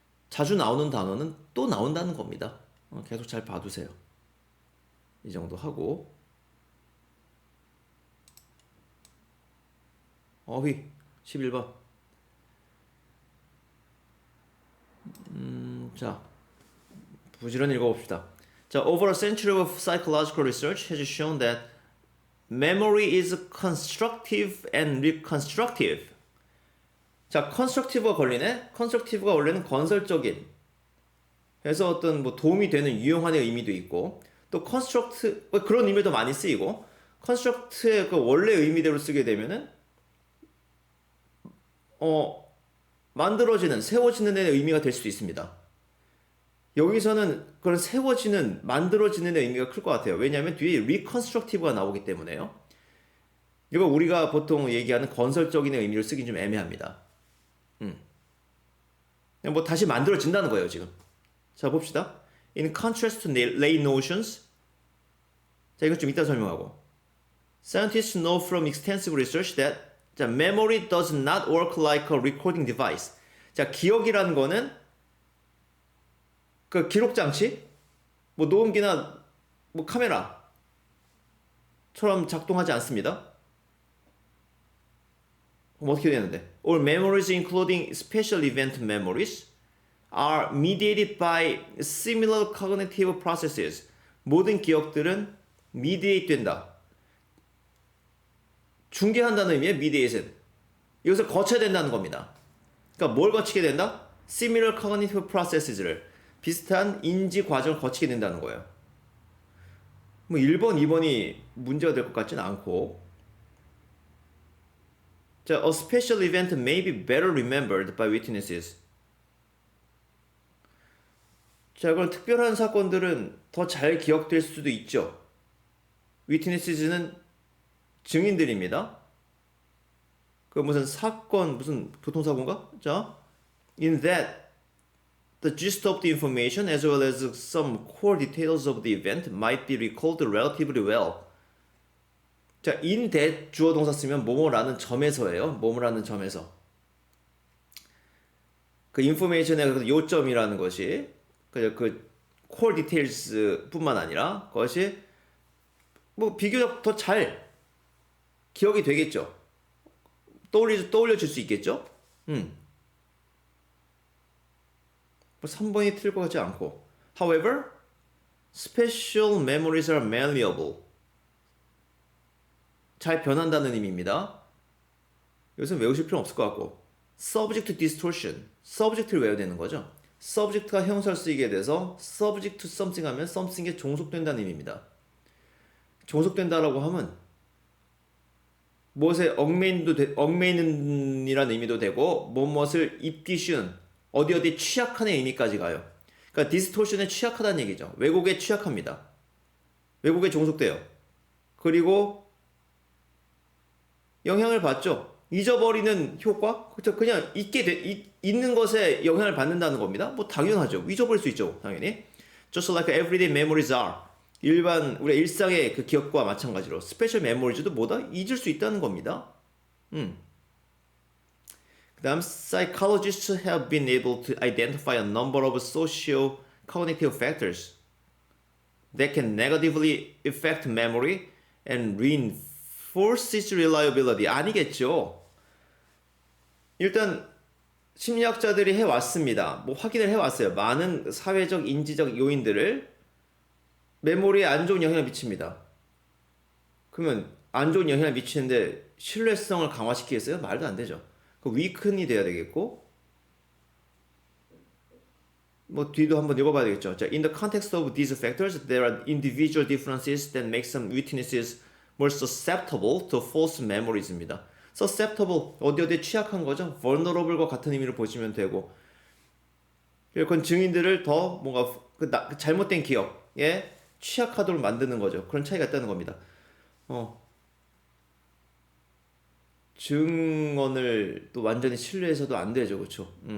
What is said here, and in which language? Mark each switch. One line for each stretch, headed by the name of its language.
Korean: 자주 나오는 단어는 또 나온다는 겁니다. 계속 잘 봐두세요. 이 정도 하고. 어휘, 11번. 자, 부지런히 읽어봅시다.
English: 자, over a century of psychological research has shown that memory is constructive and reconstructive.
Korean: 자, constructive가 걸리네? constructive가 원래는 건설적인. 그래서 어떤 뭐 도움이 되는 유용한 의미도 있고, 또 construct, 그런 의미도 많이 쓰이고, construct의 그 원래 의미대로 쓰게 되면은, 만들어지는, 세워지는 데 의미가 될 수도 있습니다. 여기서는 그런 세워지는, 만들어지는 데 의미가 클 것 같아요. 왜냐하면 뒤에 reconstructive가 나오기 때문에요. 이거 우리가 보통 얘기하는 건설적인 의미를 쓰긴 좀 애매합니다. 뭐 다시 만들어진다는 거예요, 지금. 자, 봅시다.
English: In contrast to lay notions.
Korean: 자, 이건 좀 이따 설명하고.
English: Scientists know from extensive research that 자, memory does not work like a recording device.
Korean: 자, 기억이라는 거는 그 기록 장치, 뭐 녹음기나 뭐 카메라처럼 작동하지 않습니다. 그럼 어떻게 되는데?
English: All memories, including special event memories, are mediated by similar cognitive processes.
Korean: 모든 기억들은 mediate 된다. 중개한다는 의미의 mediation. 이것을 거쳐야 된다는 겁니다. 그러니까 뭘 거치게 된다?
English: Similar cognitive processes
Korean: 를 비슷한 인지 과정을 거치게 된다는 거예요. 뭐 1번, 2번이 문제가 될 것 같지는 않고.
English: 자, a special event may be better remembered by witnesses.
Korean: 자, 그럼 특별한 사건들은 더 잘 기억될 수도 있죠. witnesses는 증인들입니다. 그 무슨 사건, 무슨 교통사고인가?
English: 자, in that the gist of the information as well as some core details of the event might be recalled relatively well.
Korean: 자,
English: in that
Korean: 주어 동사 쓰면 뭐뭐라는 점에서예요. 뭐뭐라는 점에서. 그 인포메이션의 요점이라는 것이 그
English: core details
Korean: 뿐만 아니라 그것이 뭐 비교적 더 잘 기억이 되겠죠. 떠올려질 수 있겠죠. 뭐 3번이 틀릴 것 같지 않고.
English: However, special memories are malleable.
Korean: 잘 변한다는 의미입니다. 여기서 외우실 필요는 없을 것 같고.
English: Subject to distortion.
Korean: Subject를 외워야 되는 거죠. Subject가 형용사를 쓰이게 돼서
English: subject to something
Korean: 하면 something에 종속된다는 의미입니다. 종속된다라고 하면 무엇에 얽매이는이라는 의미도 되고 무엇을 입기 쉬운 어디 어디 취약한 의미까지 가요. 그러니까 디스토션에 취약하다는 얘기죠. 왜곡에 취약합니다. 왜곡에 종속돼요. 그리고 영향을 받죠. 잊어버리는 효과? 그렇죠. 그냥 있는 것에 영향을 받는다는 겁니다. 뭐 당연하죠. 잊어버릴 수 있죠. 당연히.
English: Just like everyday memories are.
Korean: 일반 우리 일상의 그 기억과 마찬가지로 스페셜 메모리즈도 뭐다? 잊을 수 있다는 겁니다. 그다음
English: psychologists have been able to identify a number of social cognitive factors that can negatively affect memory and reinforce its reliability.
Korean: 아니겠죠. 일단 심리학자들이 해왔습니다. 뭐 확인을 해왔어요. 많은 사회적, 인지적 요인들을 메모리에 안 좋은 영향을 미칩니다. 그러면 안 좋은 영향을 미치는데 신뢰성을 강화시키겠어요? 말도 안 되죠. 그 위큰이 돼야 되겠고 뭐 뒤도 한번 읽어봐야 되겠죠.
English: 자, in the context of these factors, there are individual differences that make some witnesses more susceptible to false memories
Korean: 입니다. susceptible 어디 어디에 취약한 거죠. vulnerable과 같은 의미를 보시면 되고 그건 증인들을 더 뭔가 그 잘못된 기억에 취약하도록 만드는 거죠. 그런 차이가 있다는 겁니다. 증언을 또 완전히 신뢰해서도 안 되죠. 그렇죠?